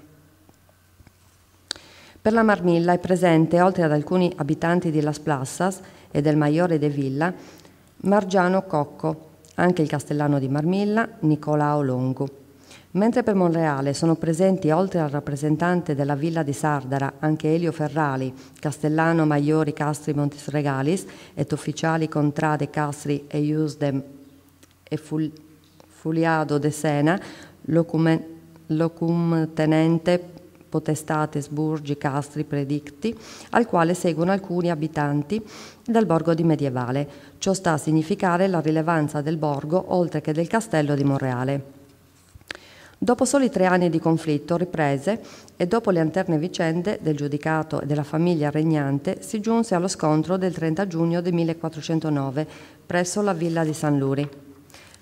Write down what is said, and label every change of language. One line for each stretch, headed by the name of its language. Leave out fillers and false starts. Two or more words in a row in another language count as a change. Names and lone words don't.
Italian: Per la Marmilla è presente, oltre ad alcuni abitanti di Las Plassas e del Maiore de Villa, Margiano Cocco, anche il castellano di Marmilla, Nicolao Longu. Mentre per Monreale sono presenti, oltre al rappresentante della villa di Sardara, anche Elio Ferrali, castellano
Latin: Maiori Castri Montis Regalis,
Italian: et ufficiali
Latin: Contrade Castri
Italian: e Iusdem e Fuliado de Sena,
Latin: locum tenente potestates burgi castri predicti,
Italian: al quale seguono alcuni abitanti del borgo di Medievale. Ciò sta a significare la rilevanza del borgo oltre che del castello di Monreale. Dopo soli 3 anni di conflitto riprese e dopo le alterne vicende del giudicato e della famiglia regnante si giunse allo scontro del 30 giugno del 1409 presso la villa di San Luri.